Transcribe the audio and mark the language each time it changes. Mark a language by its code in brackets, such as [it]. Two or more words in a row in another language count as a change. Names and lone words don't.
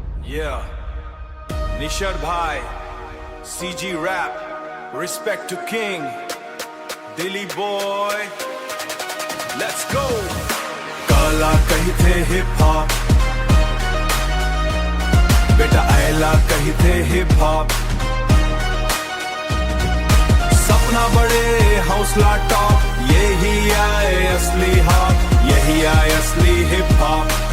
[en] Yeah, Nishad Bhai, CG Rap, respect to King, Dilly Boy, let's go. [hi] काला कही थे [en] hip hop, [hi] बेटा आयला कही थे [en] hip hop, [hi] सपना बड़े हौसला टॉप, यही आए असली हॉप, यही आए असली [en] hip hop.